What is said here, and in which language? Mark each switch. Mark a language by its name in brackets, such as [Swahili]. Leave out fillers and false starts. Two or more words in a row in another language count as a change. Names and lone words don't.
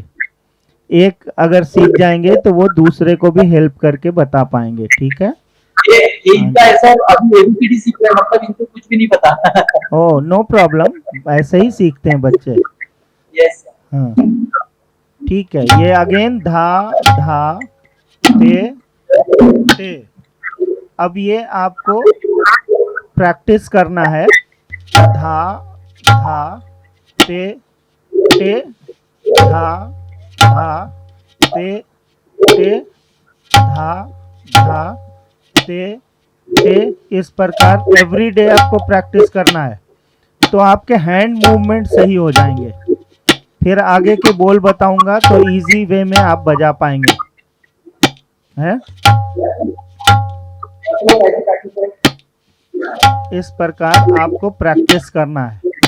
[Hindi] एक अगर सीख जाएंगे तो वो दूसरे को भी हेल्प करके बता पाएंगे, ठीक है। इनका ऐसा अभी एबीसीडी सीख रहे हैं, मतलब इनको कुछ भी नहीं पता। ओ [English] no problem, [Hindi] ऐसे ही सीखते हैं बच्चे। यस हाँ ठीक है। ये अगेन धा धा ते ते। अब ये आपको प्रैक्टिस करना है, धा धा ते ते, धा धा ते ते, धा धा ते ते। इस प्रकार [English] every day [Hindi] आपको प्रैक्टिस करना है, तो आपके [English] hand movement [Hindi] सही हो जाएंगे। फिर आगे के बोल बताऊंगा तो [English] easy way [Hindi] में आप बजा पाएंगे, है। इस प्रकार आपको प्रैक्टिस करना है।